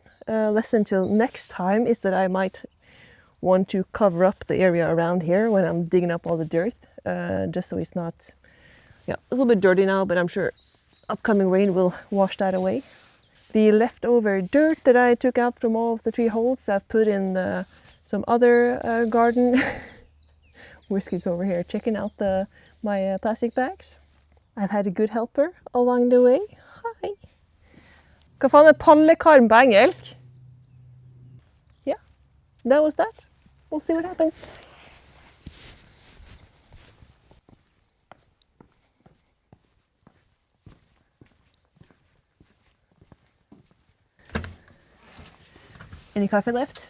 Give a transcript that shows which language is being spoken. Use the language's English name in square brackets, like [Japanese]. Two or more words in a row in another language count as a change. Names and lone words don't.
[English] Lesson till next time is that I might want to cover up the area around here when I'm digging up all the dirt, just so it's not, yeah, a little bit dirty now, but I'm sure upcoming rain will wash that away. The leftover dirt that I took out from all of the 3 holes I've put in some other garden. Whiskey's over here checking out my plastic bags. I've had a good helper along the way. Hi. [Norwegian] Hva faen er pallekarm på engelsk? [English] Yeah, that was that. We'll see what happens. Any coffee left?